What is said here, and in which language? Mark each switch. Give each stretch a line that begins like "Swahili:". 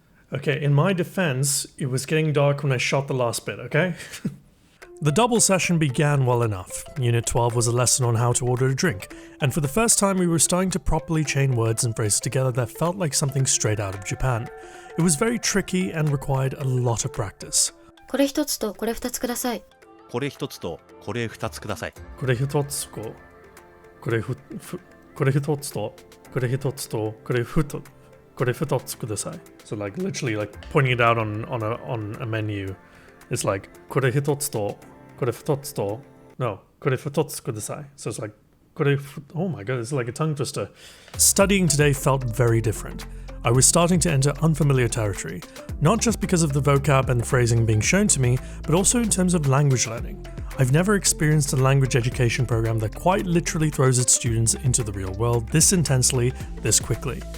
English: Okay, in my defense, it was getting dark when I shot the last bit, okay? The double session began well enough. Unit 12 was a lesson on how to order a drink, and for the first time we were starting to properly chain words and phrases together that felt like something straight out of Japan. It was very tricky and required a lot of practice.
Japanese: これ一つとこれ二つください。これ一つとこれ二つください。これ一つとこれ一つとこれ一つとこれ二つください.
English: So like literally like pointing it out on a menu. It's like
Japanese: これ一つとこれ二つと no これ二つください.
English: So it's like oh my god, it's like a tongue twister. Studying today felt very different. I was starting to enter unfamiliar territory, not just because of the vocab and the phrasing being shown to me, but also in terms of language learning. I've never experienced a language education program that quite literally throws its students into the real world this intensely, this quickly.